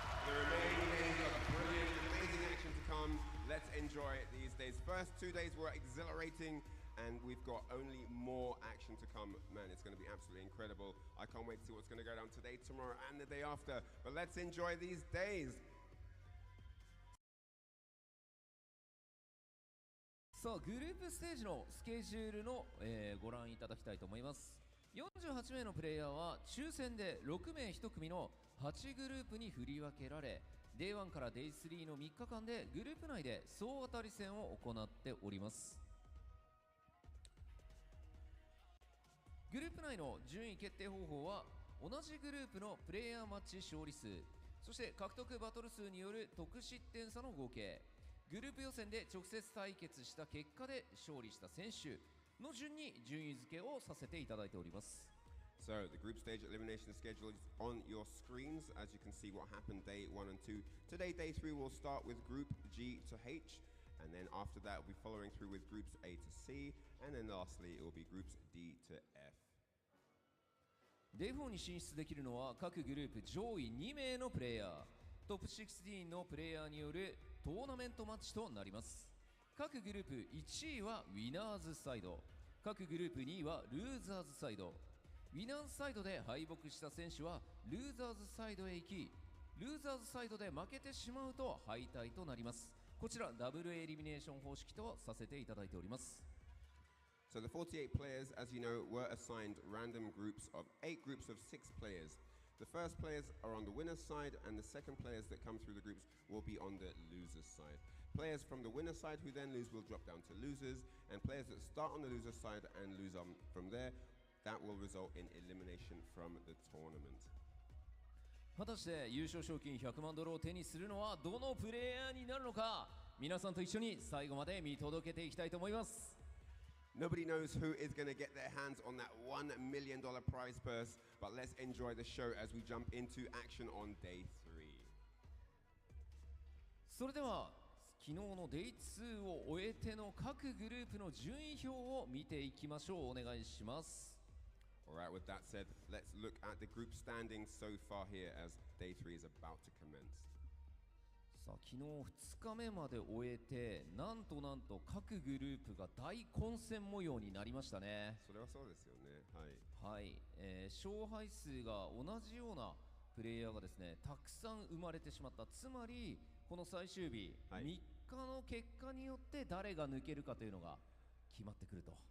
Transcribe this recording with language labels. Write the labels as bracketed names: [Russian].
[English] The remaining days are brilliant, amazing action to come. Let's enjoy these days. First 2 days were exhilarating, and we've got only more action to come. Man, it's going to be absolutely incredible. I can't wait to see what's going to go down today, tomorrow, and the day after. But let's enjoy these days. [Japanese] さあ、グループステージのスケジュールの、ご覧いただきたいと思います。 48名のプレイヤーは抽選で6名1組の8グループに振り分けられ、 Day1 から Day3 の3日間でグループ内で総当たり戦を行っております。グループ内の順位決定方法は同じグループのプレイヤーマッチ勝利数、そして獲得バトル数による得失点差の合計、グループ予選で直接対決した結果で勝利した選手の順に順位付けをさせていただいております。 [English] So the group stage elimination schedule is on your screens. As you can see what happened day 1 and 2. Today, day 3 will start with group G to H, and then after that we'll be following through with groups A to C, and then lastly it will be groups D to F. [Japanese] Day4 に進出できるのは各グループ上位2名のプレイヤー、トップ16のプレイヤーによるトーナメントマッチとなります。各グループ1位はウィナーズサイド、各グループ2位はルーザーズサイド。ウィナーズサイドで敗北した選手はルーザーズサイドへ行き、ルーザーズサイドで負けてしまうと敗退となります。こちらダブルエリミネーション方式とさせていただいております。 [English] So the 48 players, as you know, were assigned random groups of 8 groups of 6 players. The first players are on the winner's side, and the second players that come through the groups will be on the loser's side. Players from the winner's side who then lose will drop down to losers, and players that start on the loser's side and lose on from there, that will result in elimination from the tournament. [Japanese] 果たして優勝賞金100万ドルを手にするのはどのプレイヤーになるのか、皆さんと一緒に最後まで見届けていきたいと思います。 [English] Nobody knows who is going to get their hands on that $1 million prize purse, but let's enjoy the show as we jump into action on day 3. [Japanese] それでは昨日の Day2 を終えての各グループの順位表を見ていきましょう。お願いします。 [English] Alright, with that said, let's look at the group standings so far here as day 3 is about to commence. [Japanese] さあ、昨日2日目まで終えて、なんと各グループが大混戦模様になりましたね。それはそうですよね。はい、勝敗数が同じようなプレイヤーがですね、たくさん生まれてしまった。つまりこの最終日、3日の結果によって誰が抜けるかというのが決まってくると。